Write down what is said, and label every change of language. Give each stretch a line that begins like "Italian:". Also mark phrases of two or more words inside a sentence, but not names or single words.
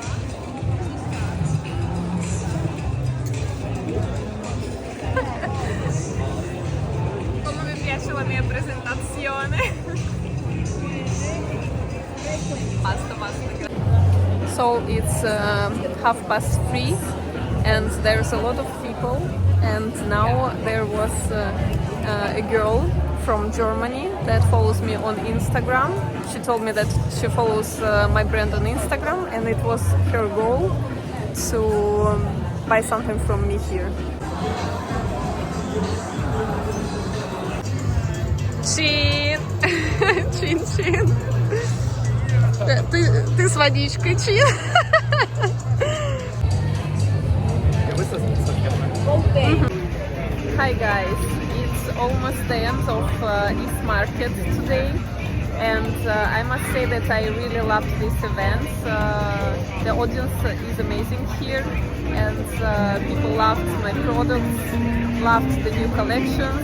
Italian: Come mi piace la mia presentazione. Basta, basta.
English: So it's 3:30 and there's a lot of people, and now there was a girl from Germany that follows me on Instagram. She told me that she follows my brand on Instagram, and it was her goal to buy something from me here.
Russian: Чин! Чин, чин! Ты с водичкой, чин!
English: Hi guys, it's almost the end of East Market today, and I must say that I really loved this event. The audience is amazing here, and people loved my products, loved the new collections.